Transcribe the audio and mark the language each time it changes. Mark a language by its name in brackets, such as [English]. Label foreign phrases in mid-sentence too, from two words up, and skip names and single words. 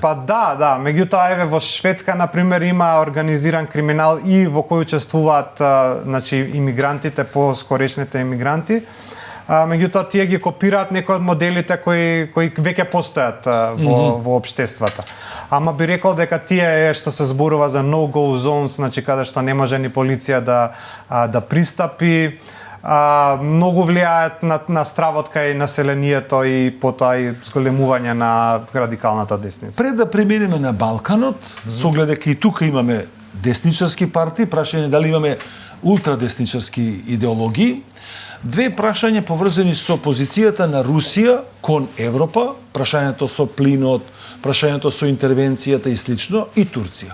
[Macedonian] Па да, меѓутоа еве во Шведска на пример има организиран криминал и во кој учествуваат значи имигрантите, поскорешните имигранти. Меѓутоа тие ги копираат некои од моделите кои веќе постојат во општествата. Ама би рекол дека тие што се зборува за [English] no-go zones, [Macedonian] значи каде што не може ни полиција да пристапи, многу влијаат на стравот кај населението и потоа и зголемување на радикалната десница. Пред да преминеме на Балканот, со оглед дека и тука имаме десничарски партии, прашање дали имаме ултрадесничарски идеологии, две прашања поврзани со позицијата на Русија кон Европа, прашањето со плинот, прашањето со интервенцијата и слично, и Турција.